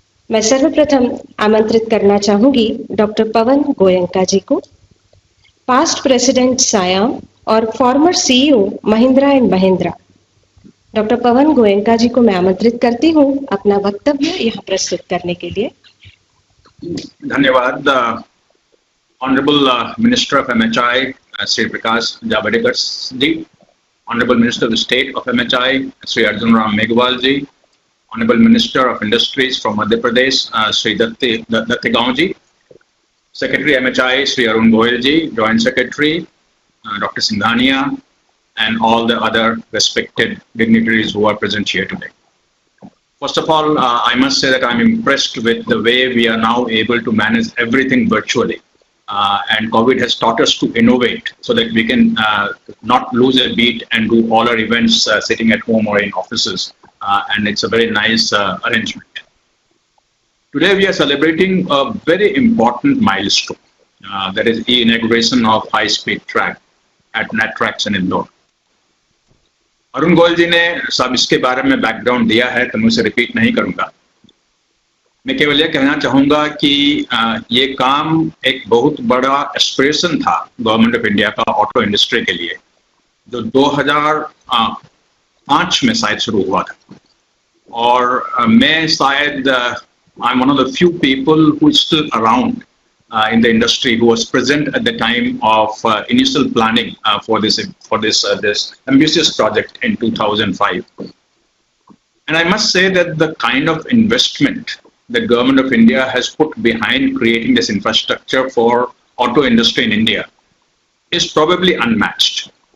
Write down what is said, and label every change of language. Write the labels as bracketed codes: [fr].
[hi] मैं सर्वप्रथम आमंत्रित करना चाहूंगी डॉक्टर पवन गोयंका जी को, पास्ट प्रेसिडेंट सायाम और farmer CEO Mahindra and Mahindra. Doctor पवन गोयंका जी को मैं आमंत्रित करती हूं अपना वक्तव्य यहाँ प्रस्तुत करने के लिए। धन्यवाद। [en] Honorable Minister of MHI, Sri Prakash Javadekar ji, Honorable Minister of the State of MHI, Sri Arjun Ram Meghwal ji, Honorable Minister of Industries from Madhya Pradesh, Sri Datti Gaon ji, Secretary MHI, Sri Arun Goyal ji, Joint Secretary, Dr. Sindhania, and all the other respected dignitaries who are present here today. First of all, I must say that I'm impressed with the way we are now able to manage everything virtually. And COVID has taught us to innovate so that we can not lose a beat and do all our events sitting at home or in offices. And it's a very nice arrangement. Today we are celebrating a very important milestone. That is the inauguration of high-speed track at NATRAX in Indore. [hi] Arun Goyal जी ने सब इसके बारे में background दिया है, तो मैं उसे रिपीट नहीं करूंगा। मैं केवल ये कहना चाहूंगा कि ये काम एक बहुत बड़ा एस्पिरेशन था गवर्नमेंट ऑफ इंडिया का ऑटो इंडस्ट्री के लिए, जो 2005 में शायद शुरू हुआ था। और मैं शायद [en] I am one of the few people who is still around in the industry who was present at the time of initial planning for this ambitious project in 2005. And I must say that the kind of investment the government of India has put behind creating this infrastructure for auto industry in India is probably unmatched.